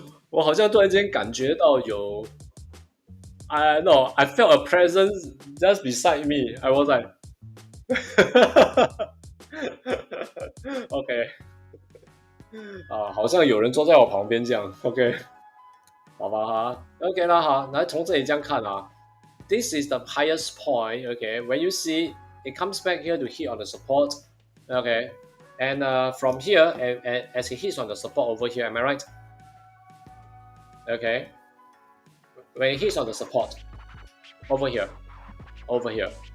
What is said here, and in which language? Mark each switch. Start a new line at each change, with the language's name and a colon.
Chinese: 我好像突然间感觉到有
English: I no, I felt a presence just beside me. I was like,
Chinese: OK， 啊，好像有人坐在我旁边这样。 OK， 好吧哈，OK 啦好，来从这里这样看啊。
English: This is the highest point. Okay, when you see it comes back here to hit on the support. Okay, and from here, as it hits on the support over here, am I right? Okay, when it hits on the support over here, over here.